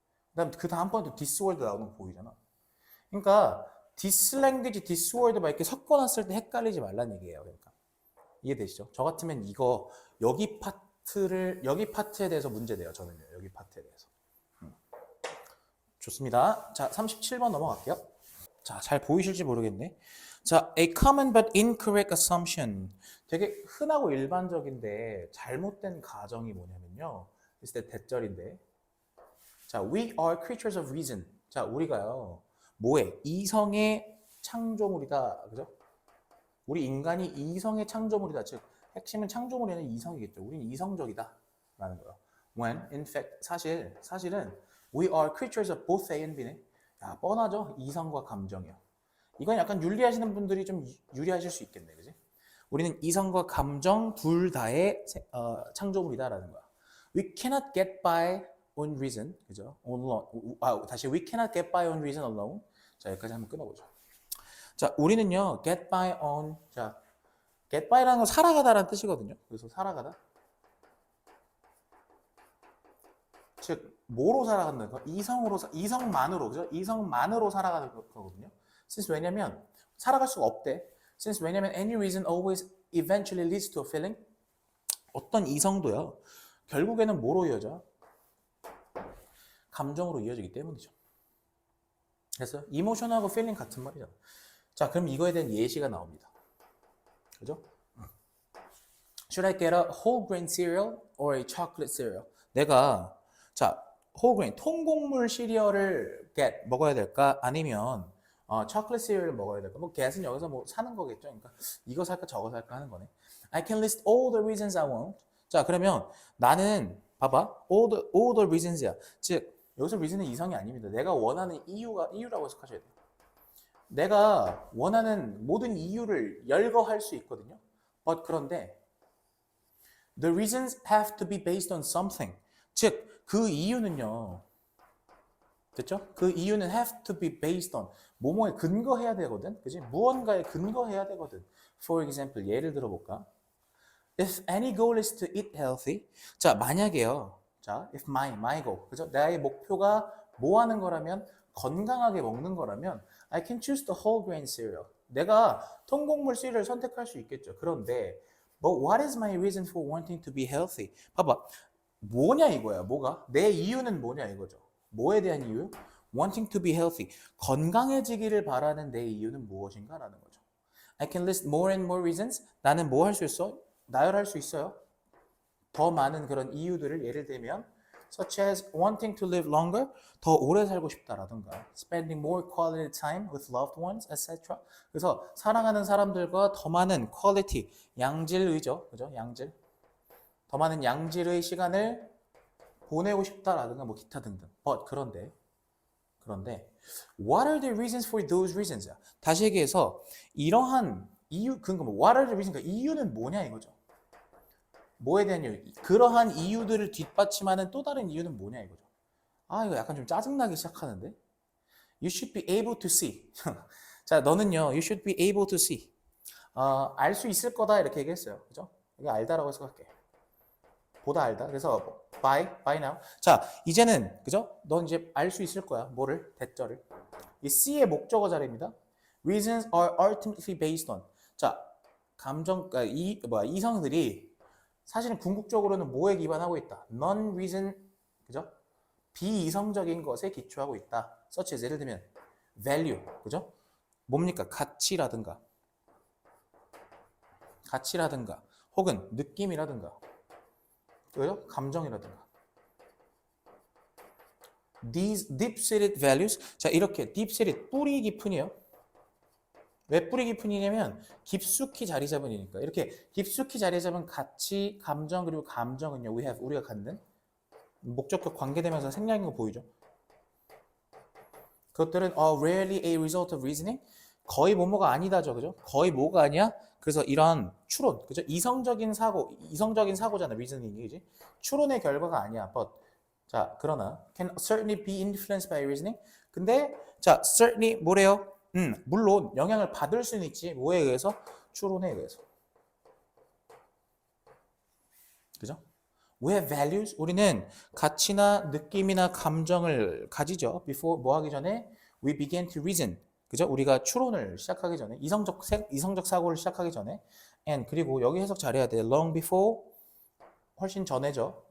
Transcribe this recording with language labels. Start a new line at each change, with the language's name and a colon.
Korean: 그다음 그 다음번에도
English: this word
Korean: 나오는 거 보이잖아. 그러니까
English: this language, this word
Korean: 막 이렇게 섞어놨을 때 헷갈리지 말란 얘기예요. 그러니까 이해되시죠? 저 같으면 이거 여기 파트에 대해서 문제 내요. 저는요. 여기 파트에 대해서. 좋습니다. 자, 37번 넘어갈게요. 자, 잘 보이실지 모르겠네.
English: 자, a common but incorrect assumption.
Korean: 되게 흔하고 일반적인데 잘못된 가정이 뭐냐면요. 있을 때 대절인데.
English: 자, we are creatures of reason.
Korean: 자, 우리가요. 뭐에? 이성의 창조물이다. 그죠? 우리 인간이 이성의 창조물이다. 즉, 핵심은 창조물이 아니라 이성이겠죠. 우리는 이성적이다. 라는 거예요.
English: When, in fact,
Korean: 사실은
English: We are creatures of both A and B네.
Korean: 야, 뻔하죠? 이성과 감정이요. 이건 약간 윤리하시는 분들이 좀 유리하실 수 있겠네, 그지? 우리는 이성과 감정 둘 다의 창조물이다라는 거야.
English: We cannot get by on reason,
Korean: 그죠? 다시
English: we cannot get by on reason alone.
Korean: 자, 여기까지 한번 끊어보죠. 자, 우리는요, get by on, 자, get by라는 건 살아가다라는 뜻이거든요. 그래서 살아가다. 즉, 뭐로 살아간다는 거? 이성만으로, 그죠? 이성만으로 살아가는 거거든요. Since 왜냐면 살아갈 수가 없대.
English: Since
Korean: 왜냐면
English: any reason always eventually leads to a feeling.
Korean: 어떤 이성도요. 결국에는 뭐로 이어져? 감정으로 이어지기 때문이죠. 그래서 이모션하고 feeling 같은 말이잖아. 자, 그럼 이거에 대한 예시가 나옵니다. 그죠?
English: Should I get a whole grain cereal or a chocolate cereal?
Korean: 내가 자, whole grain 통곡물 시리얼을 먹어야 될까? 아니면 chocolate cereal을 먹어야 될까? 뭐 get은 여기서 뭐 사는 거겠죠. 그러니까 이거 살까 저거 살까 하는 거네.
English: I can list all the reasons I want.
Korean: 자, 그러면 나는 봐봐.
English: all the reasons
Korean: 야. 즉 여기서 reason은 이성이 아닙니다. 내가 원하는 이유라고 해석하셔야 돼요. 내가 원하는 모든 이유를 열거할 수 있거든요.
English: But
Korean: 그런데
English: the reasons have to be based on something.
Korean: 즉 그 이유는요. 됐죠? 그 이유는
English: have to be based on
Korean: 뭐뭐에 근거해야 되거든. 그지? 무언가에 근거해야 되거든.
English: For example,
Korean: 예를 들어 볼까?
English: If any goal is to eat healthy.
Korean: 자, 만약에요. 자,
English: if my goal.
Korean: 그죠? 나의 목표가 뭐 하는 거라면 건강하게 먹는 거라면
English: I can choose the whole grain cereal.
Korean: 내가 통곡물 시리얼을 선택할 수 있겠죠. 그런데
English: But what is my reason for wanting to be healthy?
Korean: 봐봐. 뭐냐 이거야. 뭐가? 내 이유는 뭐냐 이거죠. 뭐에 대한 이유?
English: Wanting to be healthy.
Korean: 건강해지기를 바라는 내 이유는 무엇인가라는 거죠.
English: I can list more and more reasons.
Korean: 나는 뭐 할 수 있어? 나열할 수 있어요. 더 많은 그런 이유들을 예를 들면
English: such as wanting to live longer,
Korean: 더 오래 살고 싶다라든가
English: spending more quality time with loved ones, etc.
Korean: 그래서 사랑하는 사람들과 더 많은 quality, 양질의죠. 그죠? 양질. 더 많은 양질의 시간을 보내고 싶다라든가 뭐 기타 등등.
English: But
Korean: 그런데
English: what are the reasons for those reasons?
Korean: 다시 얘기해서 이러한 이유 그러니까 뭐
English: what are the reasons?
Korean: 그러니까 이유는 뭐냐 이거죠. 뭐에 대한 이유? 그러한 이유들을 뒷받침하는 또 다른 이유는 뭐냐 이거죠. 아 이거 약간 좀 짜증나기 시작하는데.
English: You should be able to see.
Korean: 자 너는요.
English: You should be able to see.
Korean: 알 수 있을 거다 이렇게 얘기했어요. 그죠? 이거 알다라고 해석할게. 보다 알다. 그래서
English: by now.
Korean: 자 이제는 그죠? 넌 이제 알 수 있을 거야. 뭐를? 대절을. 이 C의 목적어 자리입니다.
English: Reasons are ultimately based on.
Korean: 자 감정 이성들이 사실은 궁극적으로는 뭐에 기반하고 있다? Non-reason, 그죠? 비이성적인 것에 기초하고 있다. such as 예를 들면 value, 그죠? 뭡니까? 가치라든가 혹은 느낌이라든가 그죠? 감정이라든가
English: These deep-seated values
Korean: 자 이렇게 deep-seated 뿌리 깊은이요. 왜 뿌리 깊은이냐면 깊숙이 자리 잡으니까 이렇게 깊숙이 자리 잡은 가치, 감정 그리고 감정은요 우리가 갖는 목적격 관계되면서 생략인 거 보이죠? 그것들은
English: rarely a result of reasoning
Korean: 거의 뭐뭐가 아니다죠, 그죠? 거의 뭐가 아니야? 그래서 이런 추론, 그죠? 이성적인 사고잖아, reasoning이, 그지? 추론의 결과가 아니야.
English: But
Korean: 자 그러나
English: can certainly be influenced by reasoning.
Korean: 근데 자 certainly 뭐래요? 물론 영향을 받을 수는 있지. 뭐에 의해서? 추론에 의해서. 그죠?
English: We have values.
Korean: 우리는 가치나 느낌이나 감정을 가지죠.
English: Before
Korean: 뭐 하기 전에
English: we began to reason.
Korean: 그죠? 우리가 추론을 시작하기 전에 이성적 사고를 시작하기 전에 and 그리고 여기 해석 잘해야 돼.
English: Long before
Korean: 훨씬 전에죠.